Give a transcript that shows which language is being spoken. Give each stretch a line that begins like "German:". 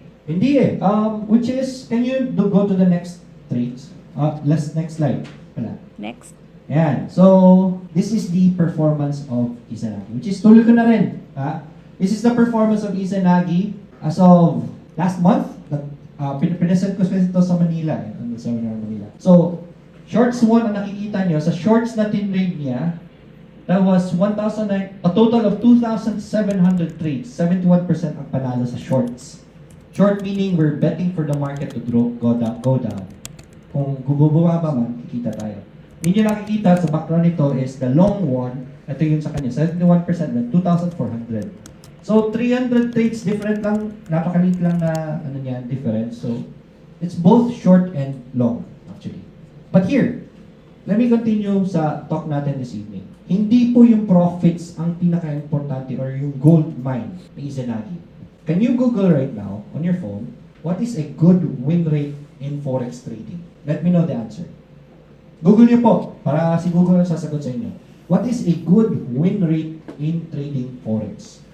Filipino: Hindi eh.
English: Which is, can you go to the next trades? Next slide. Wala. Next.
Filipino: Ayan.
English: So, this is the performance of Izanagi. Which is,
Filipino: tuloy ko na rin.
English: This is the performance of Izanagi as of last month.
Filipino: Pinesent ko ito sa Manila.
English: On the seminar in Manila.
Filipino: So, shorts 1 ang nakikita nyo. Sa shorts na tinrade niya,
English: that was a total of 2,700 trades.
Filipino: 71% ang panalo sa shorts.
English: Short meaning we're betting for the market to go down.
Filipino: Kung bumababa man, kikita tayo. Hindi nyo nakikita sa background nito is the long one. Ito yun sa kanya. 71% na 2,400. So, 300 trades different lang. Napakaliit lang na difference.
English: So, it's both short and long, actually. But here, let me continue sa talk natin this evening.
Filipino: Hindi po yung profits ang pinaka-importante or yung gold mine ni Izanagi.
English: Can you Google right now on your phone, what is a good win rate in Forex trading? Let me know the answer.
Filipino: Google niyo po, para si Google ang sasagot sa inyo.
English: What is a good win rate in trading Forex?